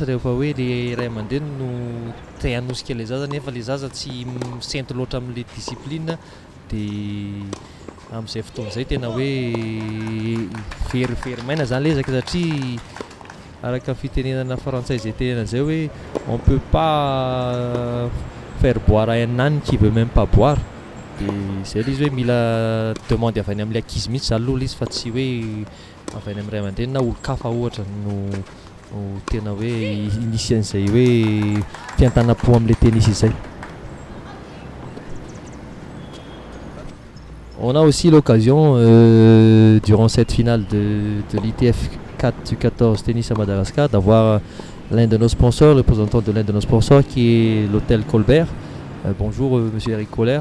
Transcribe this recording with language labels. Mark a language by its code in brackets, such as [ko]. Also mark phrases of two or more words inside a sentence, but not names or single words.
[mg] rehefa hoe le ray aman-dreny no te hanosika le zaza nefa le zaza tsy misento loatra amin'le discipline dia amin'izay fotoana izay tena hoe very maina zany le ezaka satria araka fitenenana frantsay izay tenena zay hoe [fr] on peut pas faire boire un âne qui veut même pas boire [mg] dia zay le izy hoe mila demande avy any amin'ilay ankizy mihitsy zany aloha le izy fa tsy hoe avy any amin'ny ray aman-dreny na olo-kafa ohatra no tena hoe inisy an'izay hoe fiantanam-po amin'ilay tennis izay. [fr] On a aussi l'occasion, durant cette finale de l'ITF 4 du 14 tennis à Madagascar, d'avoir l'un de nos sponsors, le représentant de l'un de nos sponsors, qui est l'hôtel Colbert. Bonjour, monsieur Eric Kohler.